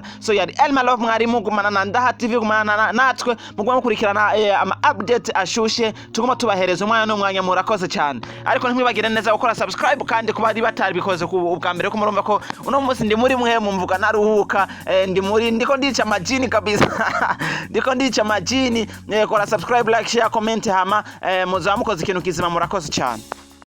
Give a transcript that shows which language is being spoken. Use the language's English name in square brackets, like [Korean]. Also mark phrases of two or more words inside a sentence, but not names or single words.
[Rundi] So yari Elma Love mwarimu gumana na Ndaha TV, gumana natwe muguma mukurikirana ama update ashushe, tuguma tubahereza umwanya n'umwanya. Murakoze cyane, ariko ntimwibagire neza gukora subscribe kandi kuba ari batari bikoze ubwa mbere ko murumva ko uno munsi ndi muri mwe mumvuga naruhuka, ndiko ndica majini kabisa ndiko ndica majini. Kora [English] subscribe, like, share, comment [Rundi] hama muzamukoze ikintu kizima. Murakoze cyane.